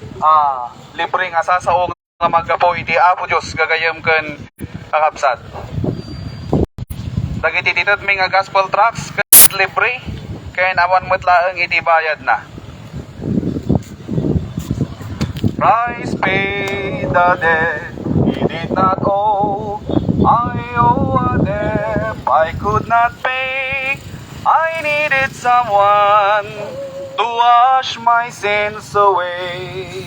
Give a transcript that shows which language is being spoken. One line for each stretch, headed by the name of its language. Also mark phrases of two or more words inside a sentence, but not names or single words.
Iloko: libre nga sasaong nga maggapo iti Apo Diyos gagayam ken kakabsat. Dagiti titod mi nga
English: gospel tracts
Iloko: ket libre ken awan met laeng iti bayad na.
English: Christ paid the debt he did not owe. I owe a debt I could not pay. I needed someone to wash my sins away.